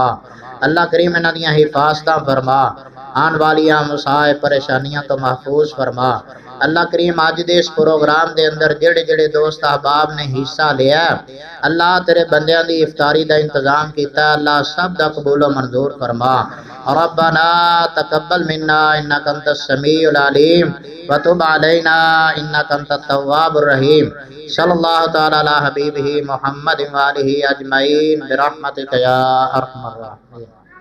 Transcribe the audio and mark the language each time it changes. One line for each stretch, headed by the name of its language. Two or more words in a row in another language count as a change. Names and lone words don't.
Punjabi: اللہ کریم انہاں دیاں حفاظتاں فرما۔ آن والیاں مصائب پریشانیاں توں محفوظ فرما. اللہ کریم اج دے اس پروگرام دے اندر جیہڑے جیہڑے دوست احباب نے حصہ لیا، اللہ تیرے بندیاں دی افطاری دا انتظام کیتا، اللہ سب دا قبول منظور فرما.
Arabic: ربنا تقبل منا إنك أنت السميع العليم وتب علينا إنك أنت التواب الرحيم. صلى الله تعالى على حبيبه محمد وآله أجمعين برحمتك يا أرحم الراحمين.